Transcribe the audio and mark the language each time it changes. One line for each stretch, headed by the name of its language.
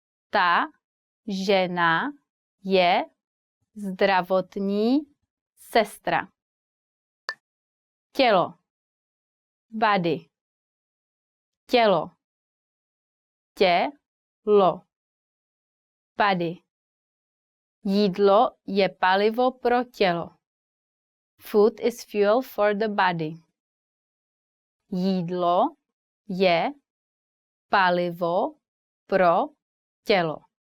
Czech: Ta žena je zdravotní sestra. Tělo. Body. Tělo. Tělo. Body. Jídlo je palivo pro tělo.
English: Food is fuel for the body.
Czech: Jídlo je palivo pro tělo.